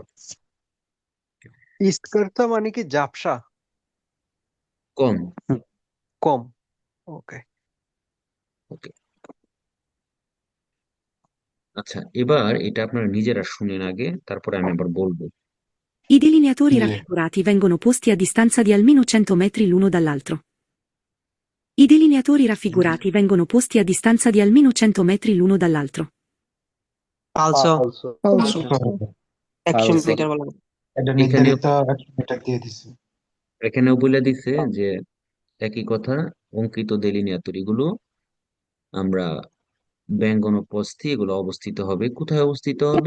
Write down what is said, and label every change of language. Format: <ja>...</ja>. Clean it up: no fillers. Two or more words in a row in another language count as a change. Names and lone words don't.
<bn>ইস্কার্তা মানে কি ঝাপসা কম। কম ওকে ওকে, আচ্ছা, এবার এটা আপনারা নিজেরা শুনেন আগে, তারপরে আমি আবার বলবো।</bn> <it>I delineatori Sì. raffigurati vengono posti a distanza di almeno 100 metri l'uno dall'altro. I delineatori raffigurati vengono posti a distanza di almeno 100 metri l'uno dall'altro. falso falso,</it> <bn>100 মিটার বলা এটা এখানে নির্ধারিত 100 মিটার দিয়ে দিছে এখানেও বলে দিছে যে একই কথা, অঙ্কিত দেলিনিয়াতরি গুলো আমরা ব্যঙ্গনোপস্থি, এগুলো অবস্থিত হবে, কোথায় অবস্থিত হবে?</bn>